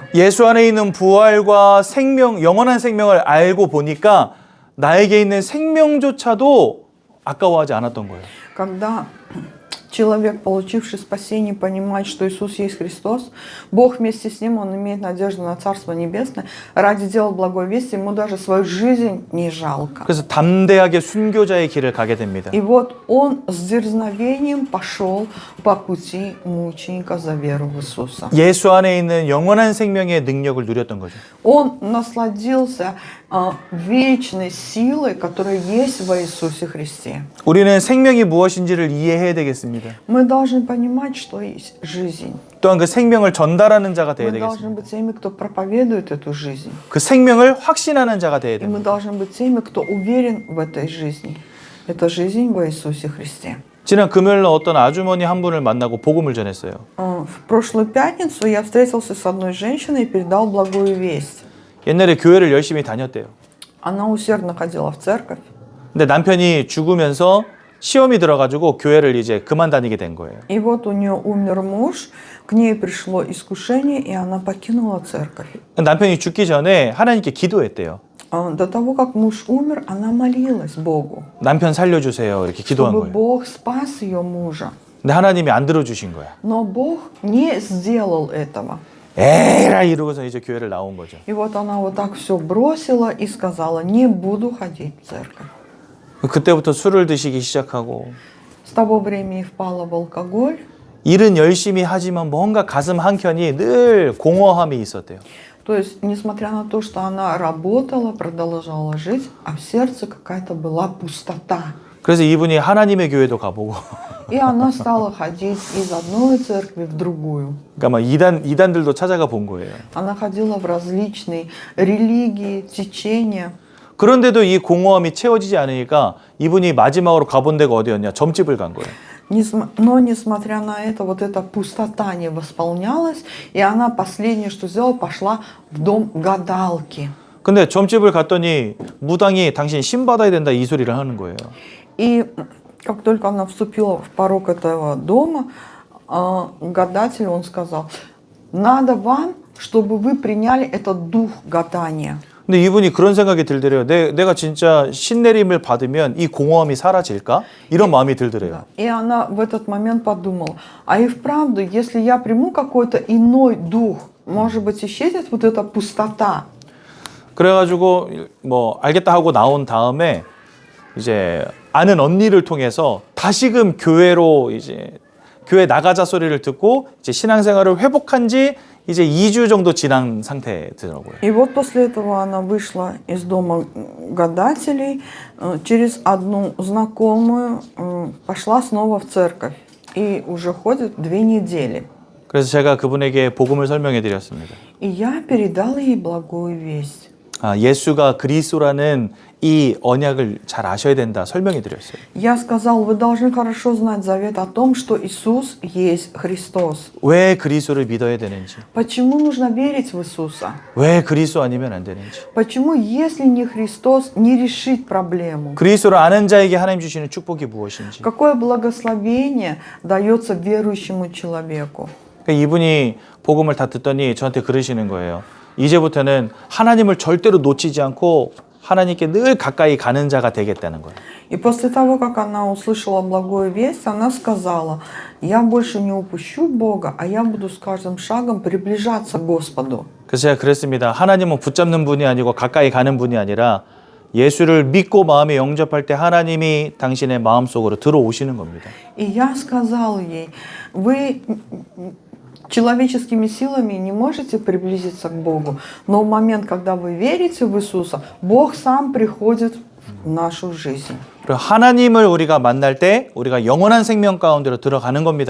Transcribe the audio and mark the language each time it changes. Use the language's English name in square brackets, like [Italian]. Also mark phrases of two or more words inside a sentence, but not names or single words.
[Korean] 예수 안에 있는 부활과 생명, 영원한 생명을 알고 보니까 나에게 있는 생명조차도 아까워하지 않았던 거예요. [Russian] Когда человек, получивший спасение, понимает, что Иисус есть Христос, Бог вместе с ним, он имеет надежду на Царство Небесное, ради дела благой вести, ему даже свою жизнь не жалко. [Korean] 그래서 담대하게 순교자의 길을 가게 됩니다. [Russian] И вот он с дерзновением пошел по пути мученика за веру в Иисуса. [Korean] 예수 안에 있는 영원한 생명의 능력을 누렸던 거죠. [Russian] Он насладился вечной силой, которая есть во Иисусе Христе. [Korean] 우리는 생명이 무엇인지를 이해해야 되겠습니다. [Russian] Мы должны понимать, что есть жизнь. [Korean] 또한 그 생명을 전달하는 자가 되어야 [Russian] Мы должны [Korean] 되겠습니다. [Russian] быть теми, кто проповедует эту жизнь. [Korean] 그 생명을 확신하는 자가 되어야 [Russian] И мы [Korean] 됩니다. [Russian] должны быть теми, кто уверен в этой жизни. Это жизнь во Иисусе Христе. [Korean] 지난 금요일 날 어떤 아주머니 한 분을 만나고 복음을 전했어요. [Russian] В прошлую пятницу я встретился с одной женщиной и передал благую весть. [Korean] 옛날에 교회를 열심히 다녔대요. [Russian] Она усердно ходила в церковь. [Korean] 근데 남편이 죽으면서 시험이 들어가지고 교회를 이제 그만 다니게 된 거예요. [Russian] И вот у нее умер муж, к ней пришло искушение, и она покинула церковь. [Korean] 남편이 죽기 전에 하나님께 기도했대요. [Russian] До того, как муж умер, она молилась Богу, [Korean] 남편 살려주세요. 이렇게 기도한 [Russian] чтобы [Korean] 거예요. [Russian] Бог спас ее мужа. [Korean] 근데 하나님이 안 들어주신 거야. [Russian] Но Бог не сделал этого. [Korean] 에라 이러고서 이제 교회를 나온 거죠. [Russian] И вот она вот так все бросила и сказала: не буду ходить в церковь. [Korean] 그때부터 술을 드시기 시작하고 [Russian] С того времени впала в алкоголь. [Korean] 일은 열심히 하지만 뭔가 가슴 한켠이 늘 공허함이 있었대요. [Russian] То есть, несмотря на то, что она работала, продолжала жить, а в сердце какая-то была пустота. [Korean] 그래서 이분이 하나님의 교회도 가보고 [Russian] И она стала ходить из одной церкви в другую. [Korean] 그러니까 막 이단들도 찾아가 본 거예요. [Russian] Она ходила в различные религии, течения. [Korean] 그런데도 이 공허함이 채워지지 않으니까 이분이 마지막으로 가본 데가 어디였냐? 점집을 간 거예요. [Russian] Но несмотря на это, вот эта пустота не восполнялась, и она последнее, что сделала, пошла в дом гадалки. [Korean] 근데 점집을 갔더니 무당이 당신 신 받아야 된다 이 소리를 하는 거예요. [Russian] И как только она вступила в порог этого дома, гадатель, он сказал, надо вам, чтобы вы приняли этот дух гадания. [Korean] 근데 이분이 그런 생각이 들더래요. 내가 진짜 신내림을 받으면 이 공허함이 사라질까? 이런 마음이 들더래요. [Russian] И она в этот момент подумала, а и вправду, если я приму какой-то иной дух, может быть, исчезнет вот эта пустота. [Korean] 그래가지고 뭐 알겠다 하고 나온 다음에 이제 아는 언니를 통해서 다시금 교회로 이제 교회 나가자 소리를 듣고 이제 신앙생활을 회복한 지 이제 2주 정도 지난 상태더라고요. [Russian] И вот после этого она вышла из дома гадателей, через одну знакомую пошла снова в церковь и уже ходит 2 недели. [Korean] 그래서 제가 그분에게 복음을 설명해 드렸습니다. [Russian] И я передала ей благую весть. [Korean] 예수가 그리스도라는 이 언약을 잘 아셔야 된다 설명해 드렸어요. [Russian] Я сказал, вы должны хорошо знать завет о том, что Иисус есть Христос. [Korean] 왜 그리스도를 믿어야 되는지, [Russian] Почему нужно верить в Иисуса? [Korean] 왜 그리스도 아니면 안 되는지, [Russian] Почему, если не Христос, не решить проблему? [Korean] 그리스도를 아는 자에게 하나님 주시는 축복이 무엇인지. [Russian] Какое благословение дается верующему человеку? [Korean] 그러니까 이분이 복음을 다 듣더니 저한테 그러시는 거예요. 이제부터는 하나님을 절대로 놓치지 않고 하나님께 늘 가까이 가는 자가 되겠다는 거예요. [Russian] И после того, как она услышала благую весть, она сказала, я больше не упущу Бога, а я буду с каждым шагом приближаться к Господу. [Korean] 그래서 제가 그랬습니다. 하나님은 붙잡는 분이 아니고 가까이 가는 분이 아니라 예수를 믿고 마음에 영접할 때 하나님이 당신의 마음속으로 들어오시는 겁니다. [Russian] И я сказал ей, вы человеческими силами не можете приблизиться к Богу, но в момент, когда вы верите в Иисуса, Бог сам приходит в нашу жизнь. [Korean] 그리고 하나님을 우리가 만날 때 우리가 영원한 생명 가운데로 들어가는 겁니다.